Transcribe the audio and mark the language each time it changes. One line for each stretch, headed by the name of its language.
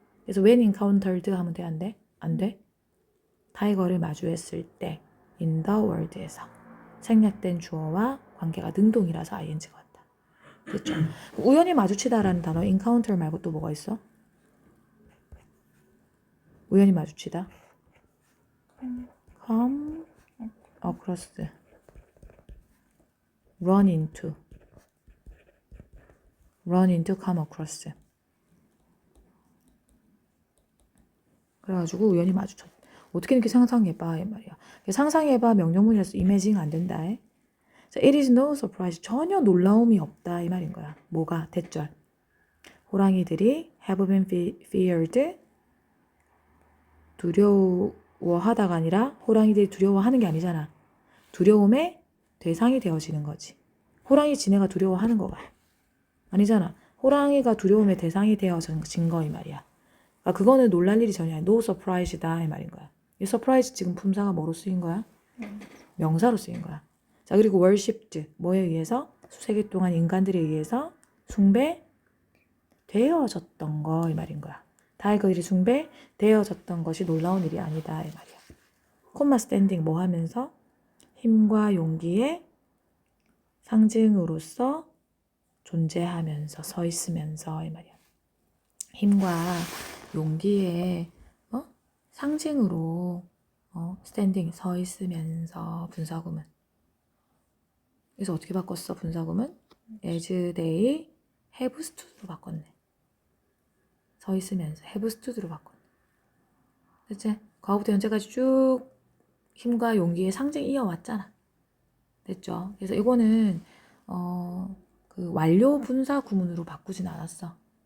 Korean: 그래서
English: when encountered
Korean: 하면 돼? 안 돼? 안 돼? 타이거를 마주했을 때
English: in the world
Korean: 에서 생략된 주어와 관계가 능동이라서 ing가 왔다. 됐죠? 우연히 마주치다라는 단어 encounter 말고 또 뭐가 있어? 우연히 마주치다. come across run into come across 그래가지고 우연히 마주쳤다. 어떻게 이렇게 상상해봐 이 말이야. 상상해봐 명령문이라서 이미징 안 된다.
English: It is no surprise.
Korean: 전혀 놀라움이 없다 이 말인 거야. 뭐가? 대절. 호랑이들이
English: have been feared.
Korean: 두려워하다가 아니라 호랑이들이 두려워하는 게 아니잖아. 두려움의 대상이 되어지는 거지. 호랑이 지네가 두려워하는 거가 아니잖아. 호랑이가 두려움의 대상이 되어진 거 이 말이야. 그러니까 그거는 놀랄 일이 전혀 아니야.
English: No surprise
Korean: 다 이 말인 거야. 이 surprise 지금 품사가 뭐로 쓰인 거야? 명사로 쓰인 거야. 자, 그리고 worshipped 뭐에 의해서? 수세기 동안 인간들에 의해서 숭배되어졌던 거 이 말인 거야. 타이거들이 숭배되어졌던 것이 놀라운 일이 아니다 이 말이야. 콤마 스탠딩 뭐 하면서? 힘과 용기의 상징으로서 존재하면서 서 있으면서 이 말이야. 힘과 용기의 상징으로 스탠딩 서 있으면서 분사구문. 그래서 어떻게 바꿨어 분사구문?
English: as they have stood로
Korean: 바꿨네. 서 있으면서
English: have stood
Korean: 로 바꿨네. 됐지? 과거부터 현재까지 쭉 힘과 용기의 상징 이어왔잖아. 됐죠? 그래서 이거는 그 완료 분사 구문으로 바꾸진 않았어.